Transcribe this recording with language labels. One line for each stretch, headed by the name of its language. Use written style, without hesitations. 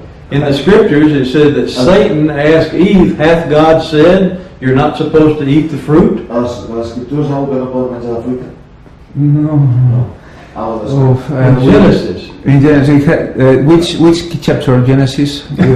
English: In the scriptures, it said that Satan asked Eve, Hath God said you're not supposed to eat the fruit?
Spanish: Las escrituras no puedo mencionar la fruta. No.
English: In Genesis. In Genesis, which chapter of Genesis?